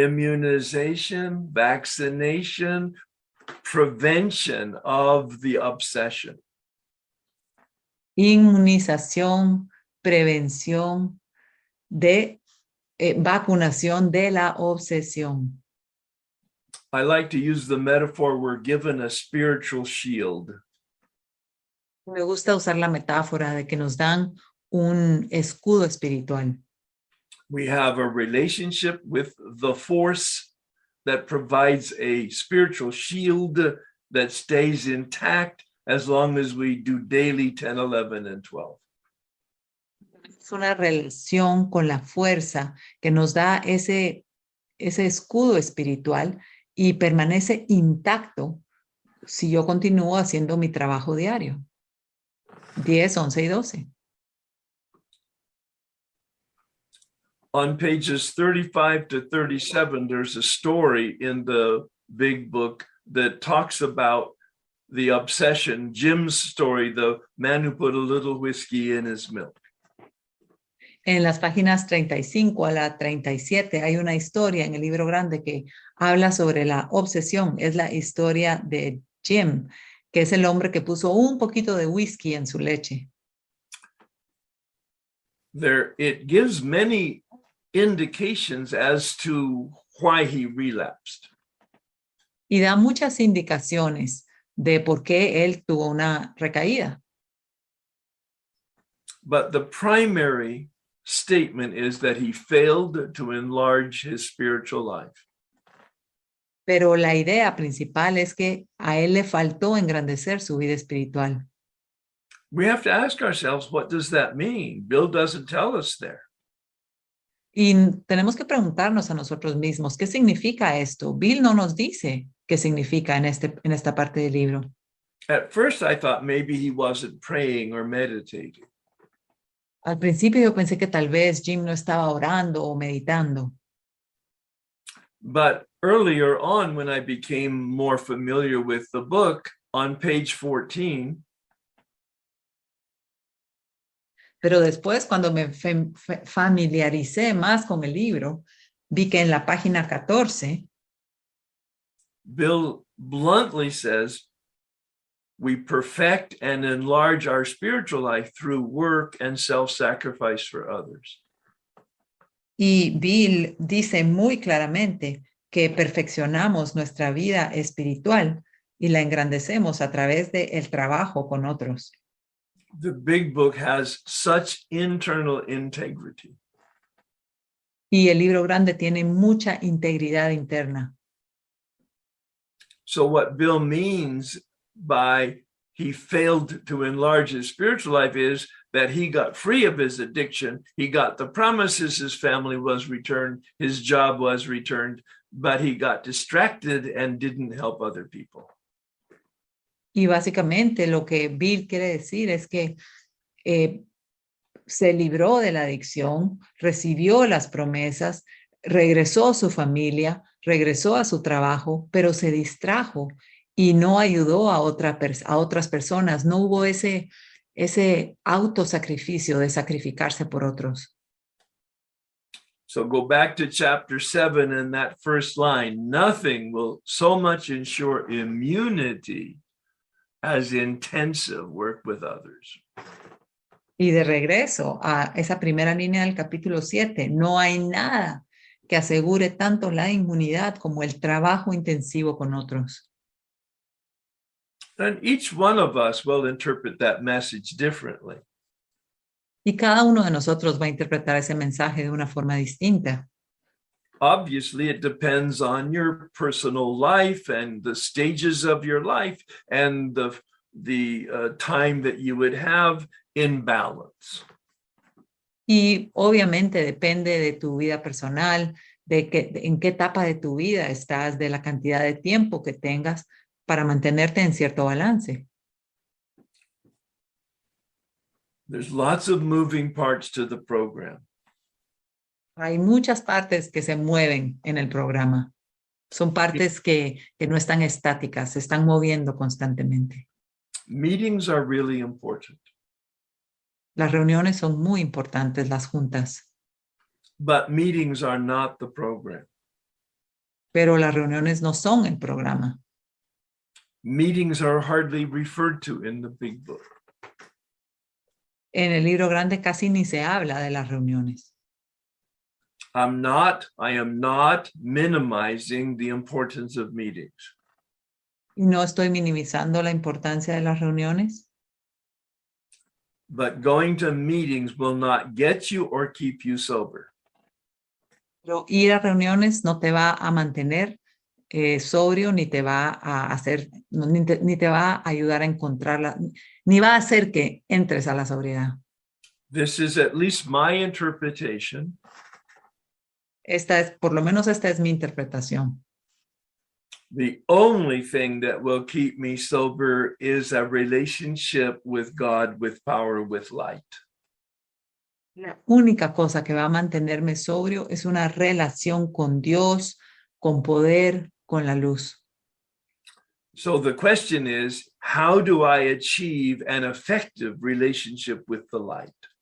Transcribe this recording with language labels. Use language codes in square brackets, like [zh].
[en] Immunization, vaccination, prevention of the obsession. [es] Inmunización, prevención, de vacunación de la obsesión. [en] I like to use the metaphor, we're given a spiritual shield. [es] Me gusta usar la metáfora de que nos dan un escudo espiritual. [en] We have a relationship with the force that provides a spiritual shield that stays intact as long as we do daily 10, 11, and 12. [es] Es una relación con la fuerza que nos da ese escudo espiritual y permanece intacto si yo continúo haciendo mi trabajo diario. 10, 11 y 12. [en] On pages 35 to 37, there's a story in the big book that talks about the obsession, Jim's story, the man who put a little whiskey in his milk. [es] En las páginas 35 a la 37 hay una historia en el libro grande que habla sobre la obsesión. Es la historia de Jim, que es el hombre que puso un poquito de whisky en su leche. [en] It gives many indications as to why he relapsed. [es] Y da muchas indicaciones de por qué él tuvo una recaída. [en] But the primary statement is that he failed to enlarge his spiritual life. [es] Pero la idea principal es que a él le faltó engrandecer su vida espiritual. [en] We have to ask ourselves, what does that mean? Bill doesn't tell us there. [es] Y tenemos que preguntarnos a nosotros mismos, ¿qué significa esto? Bill no nos dice qué significa en esta parte del libro. [en] At first, I thought maybe he wasn't praying or meditating. [es] Al principio yo pensé que tal vez Jim no estaba orando o meditando, [en] But earlier on, when I became more familiar with the book, on page 14, [es] pero después cuando me familiaricé más con el libro, vi que en la página 14 [en] Bill bluntly says, we perfect and enlarge our spiritual life through work and self-sacrifice for others. [es] y Bill dice muy claramente que perfeccionamos nuestra vida espiritual y la engrandecemos a través del trabajo con otros. [en] The big book has such internal integrity. [es] Y el libro grande tiene mucha integridad interna. [en] So what Bill means by he failed to enlarge his spiritual life is that he got free of his addiction. He got the promises, his family was returned, his job was returned, but he got distracted and didn't help other people. [es] Y básicamente lo que Bill quiere decir es que se libró de la adicción, recibió las promesas, regresó a su familia, regresó a su trabajo, pero se distrajo y no ayudó a otras personas. No hubo ese autosacrificio de sacrificarse por otros. [en] So go back to chapter 7 and that first line. Nothing will so much ensure immunity as intensive work with others. [es] Y de regreso a esa primera línea del capítulo 7, no hay nada que asegure tanto la inmunidad como el trabajo intensivo con otros. [en] And each one of us will interpret that message differently. [es] Y cada uno de nosotros va a interpretar ese mensaje de una forma distinta. [en] Obviously, it depends on your personal life and the stages of your life and the time that you would have in balance. [es] Y obviamente depende de tu vida personal, en qué etapa de tu vida estás, de la cantidad de tiempo que tengas para mantenerte en cierto balance. [en] There's lots of moving parts to the program. [es] Hay muchas partes que se mueven en el programa. Son partes que no están estáticas, se están moviendo constantemente. [en] Meetings are really important. [es] Las reuniones son muy importantes, las juntas, [en] But meetings are not the program. [es] pero las reuniones no son el programa. [en] Meetings are hardly referred to in the big book. [es] En el libro grande casi ni se habla de las reuniones. [en] I am not minimizing the importance of meetings. [es] Y no estoy minimizando la importancia de las reuniones, [en] But going to meetings will not get you or keep you sober. [es] pero ir a reuniones no te va a mantener sobrio, ni te va a hacer, ni te va a ayudar a encontrarla, ni va a hacer que entres a la sobriedad. [en] This is at least my interpretation. [es] Por lo menos esta es mi interpretación. [en] The only thing that will keep me sober is a relationship with God, with power, with light. [es] La única cosa que va a mantenerme sobrio es una relación con Dios, con poder, con la luz. [en] So the question is, how do I achieve an effective relationship with the light?